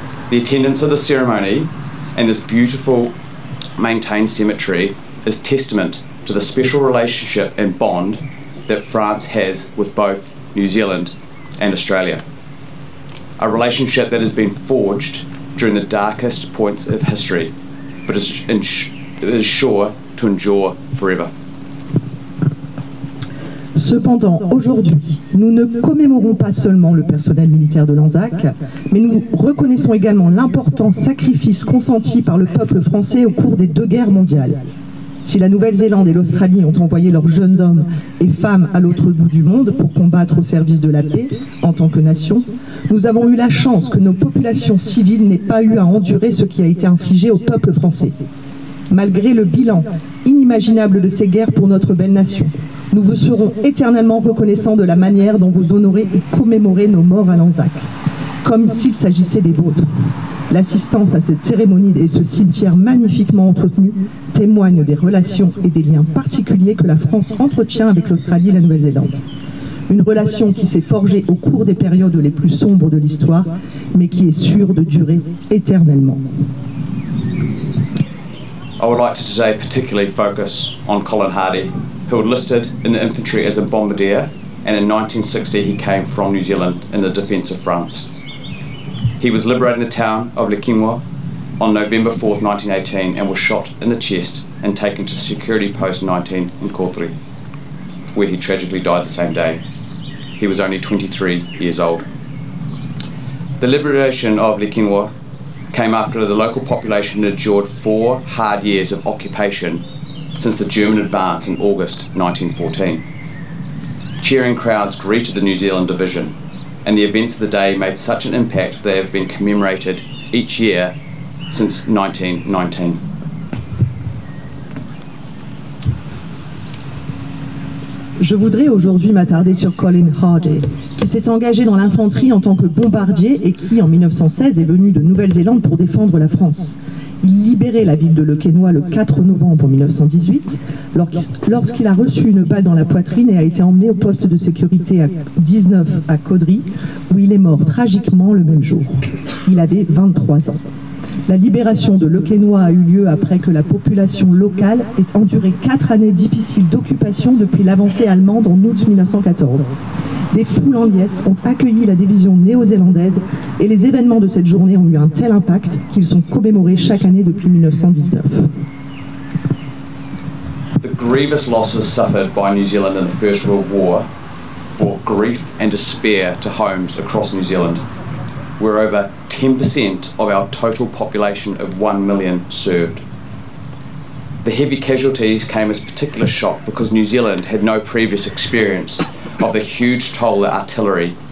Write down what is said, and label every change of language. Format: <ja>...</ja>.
<en>The attendance of the ceremony and this beautiful maintained cemetery is testament to the special relationship and bond that France has with both New Zealand and Australia. A relationship that has been forged during the darkest points of history, but is sure to endure forever.</en> <fr>Cependant, aujourd'hui, nous ne commémorons pas seulement le personnel militaire de l'Anzac, mais nous reconnaissons également l'important sacrifice consenti par le peuple français au cours des 2 guerres mondiales. Si la Nouvelle-Zélande et l'Australie ont envoyé leurs jeunes hommes et femmes à l'autre bout du monde pour combattre au service de la paix en tant que nation, nous avons eu la chance que nos populations civiles n'aient pas eu à endurer ce qui a été infligé au peuple français. Malgré le bilan inimaginable de ces guerres pour notre belle nation, nous vous serons éternellement reconnaissants de la manière dont vous honorez et commémorez nos morts à l'Anzac, comme s'il s'agissait des vôtres. L'assistance à cette cérémonie et ce cimetière magnifiquement entretenu témoignent des relations et des liens particuliers que la France entretient avec l'Australie et la Nouvelle-Zélande. Une relation qui s'est forgée au cours des périodes les plus sombres de l'histoire, mais qui est sûre de durer éternellement.</fr> <en>I would like to today particularly focus on Colin Hardy, who enlisted in the infantry as a bombardier, and in 1960 he came from New Zealand in the defence of France. He was liberating the town of Le Quesnoy on November 4th, 1918, and was shot in the chest and taken to Security Post 19 in Courtrai, where he tragically died the same day. He was only 23 years old. The liberation of Le Quesnoy came after the local population had endured 4 hard years of occupation since the German advance in August 1914. Cheering crowds greeted the New Zealand division, and the events of the day made such an impact they have been commemorated each year since 1919.</en> <fr>Je voudrais aujourd'hui m'attarder sur Colin Hardy, qui s'est engagé dans l'infanterie en tant que bombardier et qui, en 1916, est venu de Nouvelle-Zélande pour défendre la France. Il libérait la ville de Le Quesnoy le 4 novembre 1918, lorsqu'il a reçu une balle dans la poitrine et a été emmené au poste de sécurité 19 à Courtrai, où il est mort tragiquement le même jour. Il avait 23 ans. La libération de Le Quesnoy a eu lieu après que la population locale ait enduré 4 années difficiles d'occupation depuis l'avancée allemande en août 1914. Des foules en liesse ont accueilli la division néo-zélandaise et les événements de cette journée ont eu un tel impact qu'ils sont commémorés chaque année depuis 1919.</fr> <en>The grievous losses suffered by New Zealand in the First World War brought grief and despair to homes across New Zealand, where over 10% of our total population of 1 million served. The heavy casualties came as a particular shock because New Zealand had no previous experience of the huge toll that artillery</en>